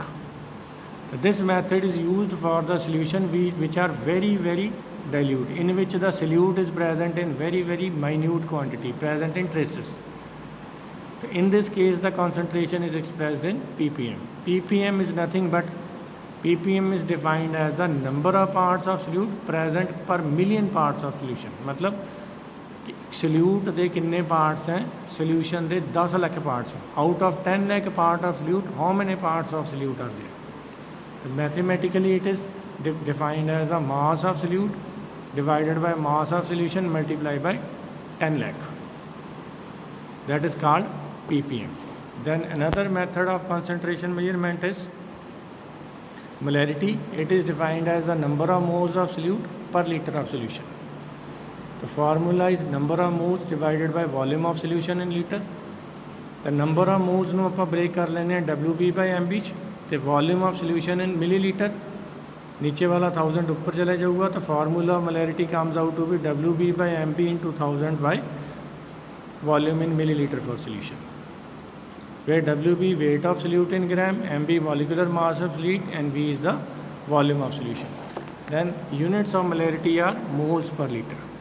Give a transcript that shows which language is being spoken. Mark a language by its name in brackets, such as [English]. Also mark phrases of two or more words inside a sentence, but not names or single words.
[English] So this method is used for the solution which are very dilute, in which the solute is present in very minute quantity, present in traces. So in this case, the concentration is expressed in ppm. ppm is nothing but ppm is defined as the number of parts of solute present per million parts of solution. [Punjabi] मतलब solute ਦੇ ਕਿੰਨੇ parts हैं, solution ਦੇ 10 lakh parts. [English] Out of 10 lakh part of solute, how many parts of solute are there? So mathematically it is defined as the mass of solute divided by mass of solution multiplied by 10 lakh. That is called ppm. Then another method of concentration measurement is molarity. It is defined as the number of moles of solute per liter of solution. The formula is number of moles divided by volume of solution in liter. The number of moles [Punjabi] ਨੂੰ ਆਪਾਂ break ਕਰ ਲੈਣੇ ਆ [English] WB by MB [Punjabi] ਚ, ਤੇ [English] volume of solution in milliliter. [Hindi] नीचे वाला 1000 ऊपर चला जाऊगा, तो [English] formula of molarity comes out to be WB by MB into 1000 by volume in milliliter for solution, where WB weight of solute in gram, MB molecular mass of solute, and V is the volume of solution. Then units of molarity are moles per liter.